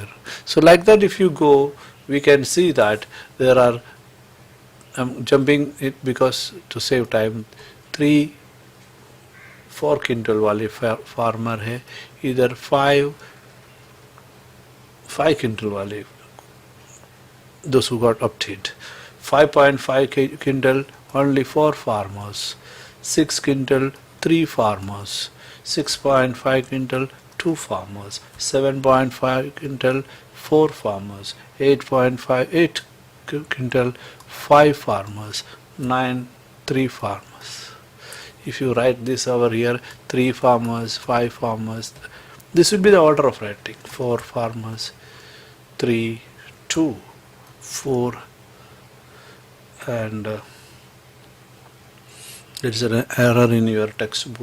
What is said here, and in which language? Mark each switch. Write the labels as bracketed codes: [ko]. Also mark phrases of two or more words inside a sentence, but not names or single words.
[en] So like that, if you go, we can see that there are, I'm jumping it because to save time, 4 quintal वाले farmer है, either 5 quintal वाले, those who got obtained. 5.5 quintal, only 4 farmers. 6 quintal, 3 farmers. 6.5 quintal, 2 farmers. 7.5 quintal, 4 farmers. 8.58 quintal, 5 farmers. 9, 3 farmers. If you write this over here, 3 farmers, 5 farmers, this will be the order of writing. 4 farmers, 3, 2, 4, and there is an error in your textbook.